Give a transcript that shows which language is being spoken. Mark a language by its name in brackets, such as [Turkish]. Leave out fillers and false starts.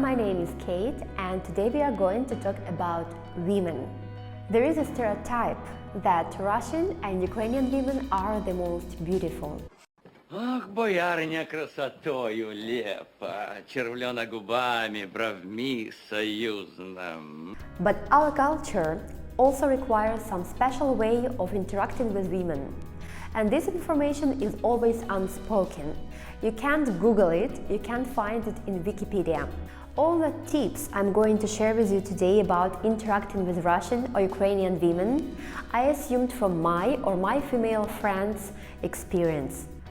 [English] My name is Kate and today we are going to talk about women. There is a stereotype that Russian and Ukrainian women are the most beautiful. [Russian] Ах, боярыня красотою лепа, червлена губами, бровьми союзным. [English] But our culture also requires some special way of interacting with women. And this information is always unspoken. You can't Google it, you can't find it in Wikipedia. All the tips I'm going to share with you today about interacting with Russian or Ukrainian women, I assumed from my female friends' experience.